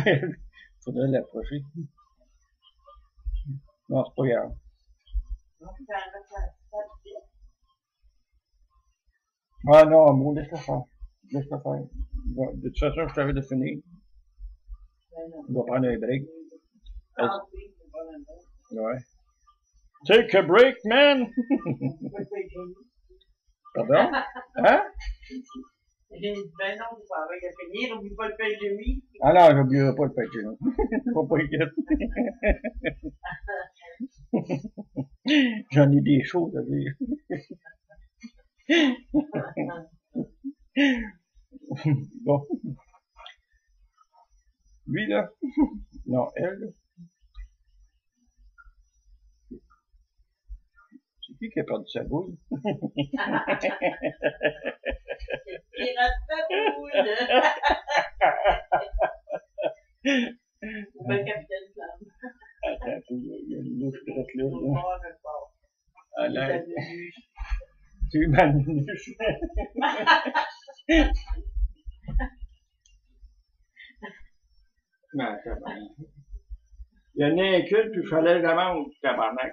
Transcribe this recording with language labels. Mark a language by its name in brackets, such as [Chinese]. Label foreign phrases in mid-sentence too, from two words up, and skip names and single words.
[French] Faudrait l'approcher. Non, c'est pas grave. Ah non, bon, laisse-le faire. Laisse-le faire. Bon, de toute façon, je t'avais de finir. On va prendre un break. Ouais. [English] Take a break, man! [French] Pardon? Hein? J'ai dit, ben non, ça va finir, n'oublie pas le pain de mie. Ah non, j'oublierai pas le pain de mie. Faut pas inquiéter. J'en ai des choses à dire. Bon. Lui, là. Non, elle. C'est qui a perdu sa boule? Pirate sa boule! Ou bien Capitaine Flamme. Attends, il y a une mouche droite là. Ah là. C'est ma nunuche. Non, tabarnak. Il y en a un qu'une, puis il fallait la vendre, tabarnak.